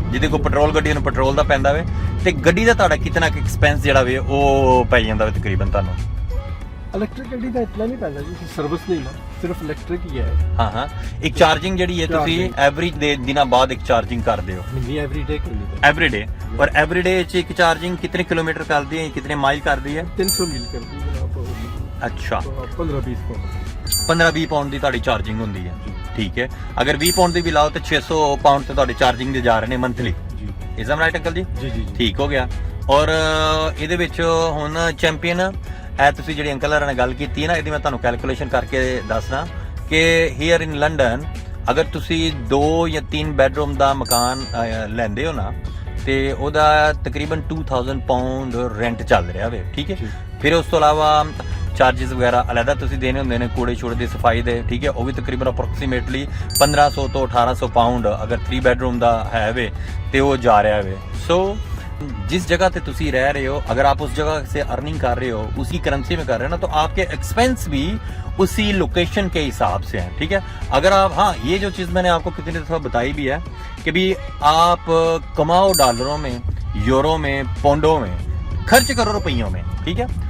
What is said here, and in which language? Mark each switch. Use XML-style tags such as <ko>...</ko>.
<pa>ਜਿਹਦੇ ਕੋਲ ਪੈਟਰੋਲ ਗੱਡੀ ਨੂੰ ਪੈਟਰੋਲ ਦਾ ਪੈਂਦਾ ਵੇ, ਤੇ ਗੱਡੀ ਦਾ ਤੁਹਾਡਾ ਕਿਤਨਾ ਐਕਸਪੈਂਸ ਜਿਹੜਾ ਵੇ ਉਹ ਪੈ ਜਾਂਦਾ ਵੇ ਤਕਰੀਬਨ ਤੁਹਾਨੂੰ? ਇਲੈਕਟ੍ਰਿਕ ਗੱਡੀ ਦਾ ਇਤਨਾ ਨਹੀਂ ਪੈਂਦਾ ਜੀ, ਸਰਵਿਸ ਨਹੀਂ ਨਾ, ਸਿਰਫ ਇਲੈਕਟ੍ਰਿਕ ਹੀ ਹੈ। ਹਾਂ ਇੱਕ ਚਾਰਜਿੰਗ ਜਿਹੜੀ ਹੈ ਤੁਸੀਂ ਐਵਰੇਜ ਦੇ ਦਿਨਾਂ ਬਾਅਦ ਇੱਕ ਚਾਰਜਿੰਗ ਕਰਦੇ ਹੋ? ਨਹੀਂ, ਐਵਰੀ ਡੇ।</pa> <hi>और एवरी डे एक चार्जिंग कितने किलोमीटर करती है, कितने माइल करती है? 300 मील करती है। अच्छा, 15-20</hi> <pa>पाउंड ਦੀ ਤੁਹਾਡੀ ਚਾਰजिंग ਹੁੰਦੀ ਹੈ, ਠੀਕ ਹੈ। ਅਗਰ 20 ਪਾਉਂਡ ਦੀ ਵੀ ਲਾਓ ਤੇ 600 ਪਾਉਂਡ ਤੇ ਤੁਹਾਡੀ ਚਾਰजिंग ਦੇ ਜਾ ਰਹੇ ਨੇ monthly.</pa> <en>Is am right uncle ji?</en> <pa>ਜੀ ਠੀਕ ਹੋ ਗਿਆ। ਔਰ ਇਹਦੇ ਵਿੱਚ ਹੁਣ ਚੈਂਪੀਅਨ ਇਹ ਤੁਸੀਂ ਜਿਹੜੀ ਅੰਕਲ ਨਾਲ ਗੱਲ ਕੀਤੀ ਹੈ ਨਾ, ਇਹਦੀ ਮੈਂ ਤੁਹਾਨੂੰ ਕੈਲਕੂਲੇਸ਼ਨ ਕਰਕੇ ਦੱਸਣਾ ਕਿ</pa> <en>here in London</en> <pa>ਅਗਰ ਤੁਸੀਂ 2 ਜਾਂ 3 ਬੈਡਰੂਮ ਦਾ ਮਕਾਨ ਲੈਂਦੇ ਹੋ ਨਾ, ਤੇ ਉਹਦਾ ਤਕਰੀਬਨ 2000 ਪਾਉਂਡ ਰੈਂਟ ਚੱਲ ਰਿਹਾ ਵੇ, ਠੀਕ ਹੈ। ਫਿਰ ਉਸ ਤੋਂ ਇਲਾਵਾ ਚਾਰजेस ਵਗੈਰਾ ਅਲੱਗਾ ਤੁਸੀਂ ਦੇਣੇ ਹੁੰਦੇ ਨੇ, ਕੂੜੇ ਛੋੜੇ ਦੀ ਸਫਾਈ ਦੇ, ਠੀਕ ਹੈ। ਉਹ ਵੀ ਤਕਰੀਬਨ ਅਪਰੋਕਸੀਮੇਟਲੀ 1500 ਤੋਂ 1800 ਪਾਉਂਡ ਅਗਰ 3 ਬੈਡਰੂਮ ਦਾ ਹੈ ਵੇ ਤੇ ਉਹ ਜਾ ਰਿਹਾ ਵੇ।</pa> <hi>ਸੋ जिस जगह पे तुसी रह रहे हो, अगर आप उस जगह से अर्निंग कर रहे हो, उसी करेंसी में कर रहे हो ना, तो आपके एक्सपेंस भी उसी लोकेशन के हिसाब से हैं, ठीक है। अगर आप, हाँ ये जो चीज़ मैंने आपको कितनी दफ़ा बताई भी है कि भी आप कमाओ डॉलरों में, यूरो में, पौंडों में, खर्च करो रुपयों में, ठीक है।</hi>